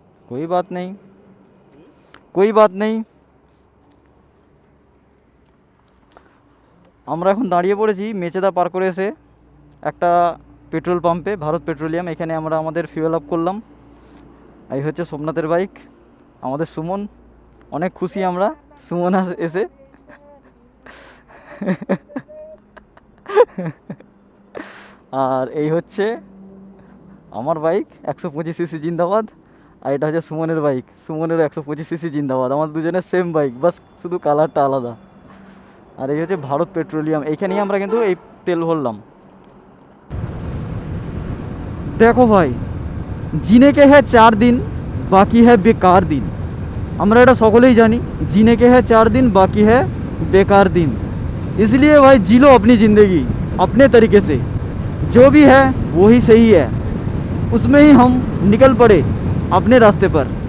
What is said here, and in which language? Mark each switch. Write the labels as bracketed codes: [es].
[hi] कोई बात नहीं, कोई बात नहीं। [bn] আমরা এখন দাঁড়িয়ে পড়েছি মেচেদা পার করে এসে একটা পেট্রোল পাম্পে, ভারত পেট্রোলিয়াম। এখানে আমরা আমাদের ফিউয়েল আপ করলাম। এই হচ্ছে সোমনাথের বাইক, আমাদের সুমন। অনেক খুশি আমরা সুমন এসে। আর এই হচ্ছে আমার বাইক 125 সিসি জিন্দাবাদ। আর এটা হচ্ছে সুমনের বাইক, সুমনেরও 125 সিসি জিন্দাবাদ। আমার দুজনের সেম বাইক, বাস শুধু কালারটা আলাদা। আর এই হচ্ছে ভারত পেট্রোলিয়াম, এইখানেই আমরা কিন্তু এই তেল ভরলাম। দেখো ভাই, [hi] জিনে কে হ্যাঁ 4 দিন, বাকি হ্যাঁ বেকার দিন। [bn] আমরা এটা সকলেই জানি, [hi] जीने के है 4 दिन, बाकी है बेकार दिन। इसलिए भाई जी लो अपनी ज़िंदगी अपने तरीके से, जो भी है वही सही है, उसमें ही हम निकल पड़े अपने रास्ते पर।